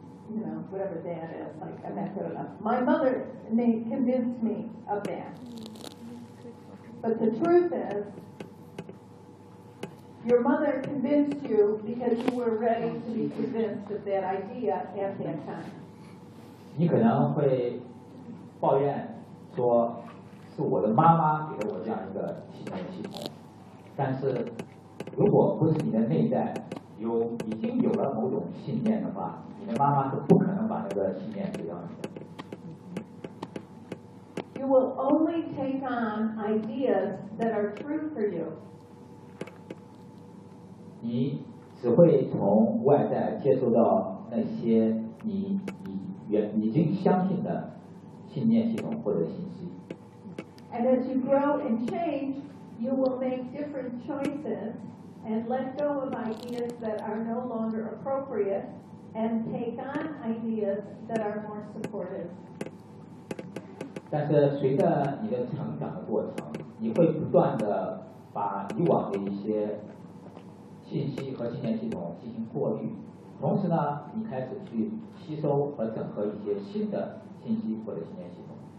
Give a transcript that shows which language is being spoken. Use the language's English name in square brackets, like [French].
[English] You know, whatever that is, like that sort of stuff. My mother convinced me of that. But the truth is, your mother convinced you because you were ready to be convinced of that idea at that time. [Chinese] 你可能会抱怨说是我的妈妈给了我这样一个信念系统，但是如果不是你的内在已经有了某种信念的话，你的妈妈是不可能把那个信念给到你的。 [English] You will only take on ideas that are true for you. [Chinese] 你只会从外在接触到那些已经相信的信念系统或者信息。 [English] And as you grow and change, you will make different choices and let go of ideas that are no longer appropriate and take on ideas that are more supportive. [Chinese] 但是随着你的成长的过程，你会不断的把以往的一些信息和信念系统进行过滤。同时呢，你开始去吸收和整合一些新的信息或者信念系统。